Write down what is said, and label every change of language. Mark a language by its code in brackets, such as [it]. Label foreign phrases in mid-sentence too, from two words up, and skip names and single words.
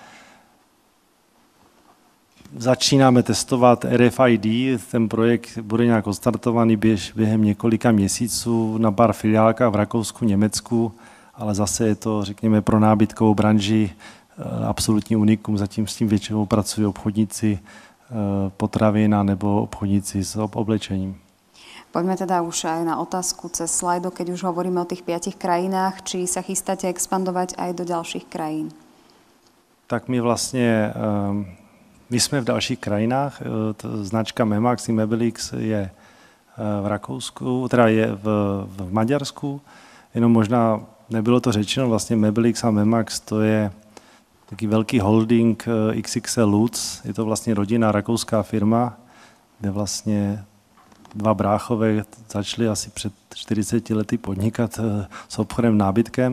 [cs] Začínáme testovat RFID, ten projekt bude nějak odstartovaný během několika měsíců na pár filiálkách v Rakousku, Německu, ale zase je to, řekněme, pro nábytkovou branži absolutní unikum, zatím s tím většinou pracují obchodníci potravin nebo obchodníci s oblečením. [sk] Poďme teda už aj na otázku cez slajdo, keď už hovoríme o tých 5 krajinách, či sa chystáte expandovať aj do ďalších krajín? [cs] Tak my jsme v dalších krajinách, značka Memax i Mebelix je v Rakousku, teda je v Maďarsku, jenom možná nebylo to řečeno, vlastně Mebelix a Memax to je taký velký holding XXL Lutz, je to vlastně rodinná rakouská firma, kde vlastně dva bráchové začali asi před 40 lety podnikat s obchodem nábytkem.